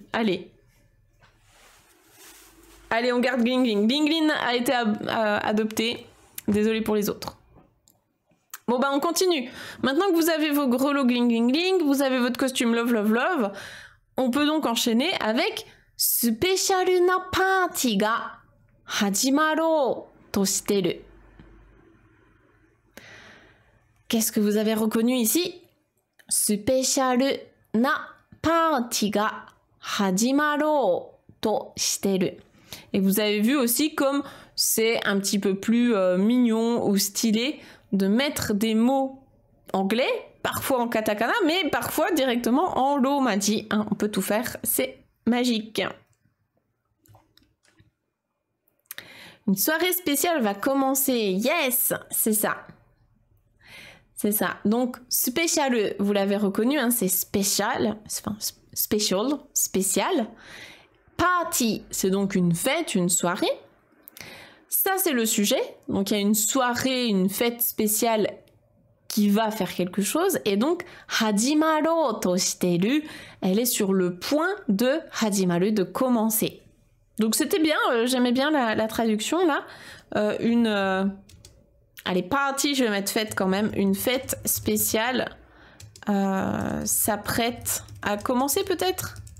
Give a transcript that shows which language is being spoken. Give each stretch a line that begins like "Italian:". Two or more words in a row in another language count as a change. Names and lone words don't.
French: Allez. Allez, on garde gling gling. Gling gling a été adopté. Désolé pour les autres. Bon, bah on continue. Maintenant que vous avez vos grelots gling gling gling, vous avez votre costume
English: love love love,
French: on peut donc enchaîner avec
Japanese: スペシャルなパーティーが始まるとしてる.
French: Qu'est-ce que vous avez reconnu ici?
Japanese: スペシャルなパーティーが始まるとしてる.
French: Et vous avez vu aussi comme c'est un petit peu plus mignon ou stylé de mettre des mots anglais, parfois en katakana, mais parfois directement en romaji. Hein, on peut tout faire, c'est magique. Une soirée spéciale va commencer. Yes, c'est ça. C'est ça. Donc, spécial, vous l'avez reconnu, hein, c'est spécial, enfin, spécial. Party, c'est donc une fête, une soirée. Ça, c'est le sujet. Donc, il y a une soirée, une fête spéciale qui va faire quelque chose. Et donc,
Japanese: 始まるとしてる,
French: elle est sur le point de hajimaru, de commencer. Donc, c'était bien, j'aimais bien la traduction, là. Allez, party, je vais mettre fête quand même. Une fête spéciale s'apprête à commencer, peut-être?